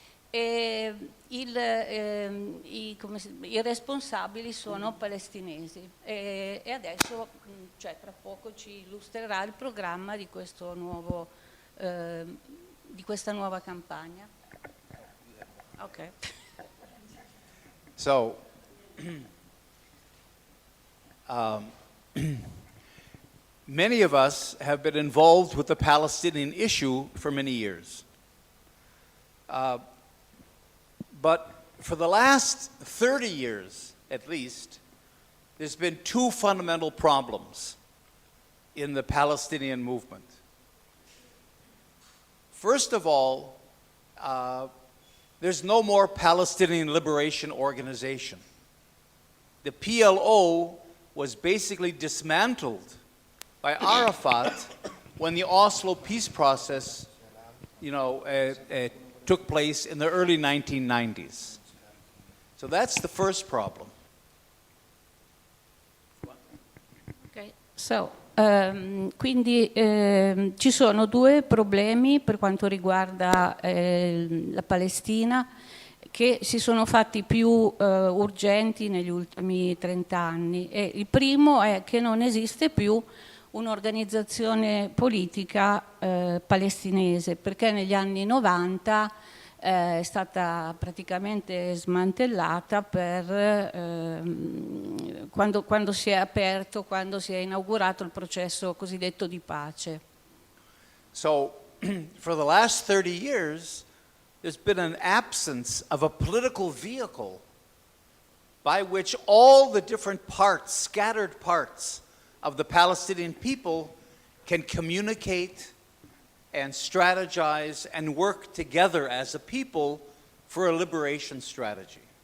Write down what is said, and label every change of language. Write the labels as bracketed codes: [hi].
[it] E i responsabili sono palestinesi e adesso, cioè tra poco, ci illustrerà il programma di questo nuovo, di questa nuova campagna. [en] Ok. So, many of us have been involved with the Palestinian issue for many years. But for the last 30 years, at least, there's been two fundamental problems in the Palestinian movement. First of all, there's no more Palestinian Liberation Organization. The PLO was basically dismantled by Arafat when the Oslo peace process, took place in the early 1990s. So that's the first problem. Okay. [it] So, quindi ci sono due problemi per quanto riguarda la Palestina, che si sono fatti più urgenti negli ultimi 30 anni. E il primo è che non esiste più un'organizzazione politica palestinese, perché negli anni 90 è stata praticamente smantellata quando si è inaugurato il processo cosiddetto di pace. [en] So, for the last 30 years, there's been an absence of a political vehicle by which all the different parts, scattered parts, of the Palestinian people can communicate and strategize and work together as a people for a liberation strategy.